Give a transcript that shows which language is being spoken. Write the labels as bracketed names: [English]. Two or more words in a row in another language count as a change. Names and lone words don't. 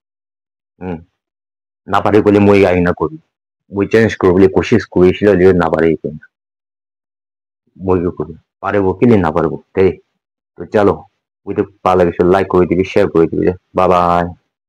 [Assamese] নাপাৰি ক'লে মই গাই না কৰিম মই চেঞ্জ কৰিবলৈ কোচিছ কৰিছিলোঁ যদিও নাপাৰি মই [Bangla] করি পারবো কিলে না পারবো তাই তো চলো ভিডিও ভালো লাগলে লাইক করে দিবি শেয়ার করে দিবি বাই বাই